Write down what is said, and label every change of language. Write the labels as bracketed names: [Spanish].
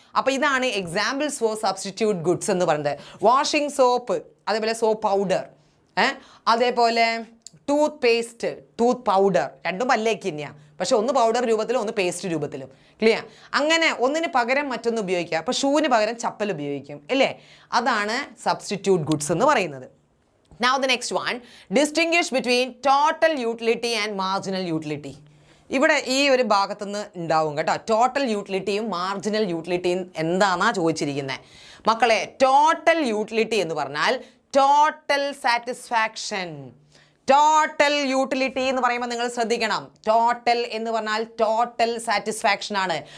[Malayalam] അപ്പോൾ ഇതാണ് examples for substitute goods എന്ന് പറയുന്നത്. വാഷിംഗ് സോപ്പ്, അതേപോലെ സോപ്പ് പൗഡർ, അതേപോലെ ടൂത്ത് പേസ്റ്റ്, ടൂത്ത് പൗഡർ, രണ്ടും പല്ലേക്ക് തന്നെയാണ്, പക്ഷെ ഒന്ന് പൗഡർ രൂപത്തിലും ഒന്ന് പേസ്റ്റ് രൂപത്തിലും. ക്ലിയർ? അങ്ങനെ ഒന്നിന് പകരം മറ്റൊന്ന് ഉപയോഗിക്കുക. അപ്പോൾ ഷൂവിന് പകരം ചപ്പൽ ഉപയോഗിക്കും അല്ലേ? അതാണ് സബ്സ്റ്റിറ്റ്യൂട്ട് ഗുഡ്സ് എന്ന് പറയുന്നത്. [English] Now the next one, distinguish between total utility and marginal utility. [Malayalam] ഇവിടെ ഈ ഒരു ഭാഗത്തുനിന്ന് ഉണ്ടാവും കേട്ടോ. ടോട്ടൽ യൂട്ടിലിറ്റിയും മാർജിനൽ യൂട്ടിലിറ്റിയും എന്താണെന്നാ ചോദിച്ചിരിക്കുന്നത് മക്കളെ. ടോട്ടൽ യൂട്ടിലിറ്റി എന്ന് പറഞ്ഞാൽ ടോട്ടൽ സാറ്റിസ്ഫാക്ഷൻ. ടോട്ടൽ യൂട്ടിലിറ്റി എന്ന് പറയുമ്പോൾ നിങ്ങൾ ശ്രദ്ധിക്കണം, ടോട്ടൽ എന്ന് പറഞ്ഞാൽ ടോട്ടൽ സാറ്റിസ്ഫാക്ഷൻ ആണ്.